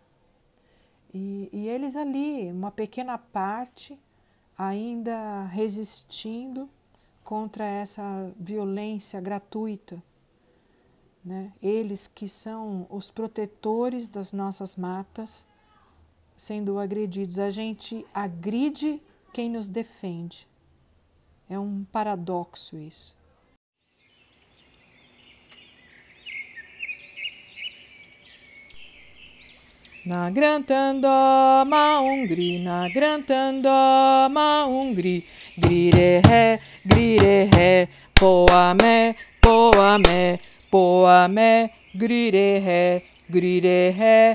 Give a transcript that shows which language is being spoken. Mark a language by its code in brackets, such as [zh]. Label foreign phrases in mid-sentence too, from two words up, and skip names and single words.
[pt] E eles ali, uma pequena parte, ainda resistindo contra essa violência gratuita, né? Eles que são os protetores das nossas matas, sendo agredidos. A gente agride quem nos defende. É um paradoxo isso. Na grantando maungri, na grantando maungri, grire he, poame, poame, poame, grire he,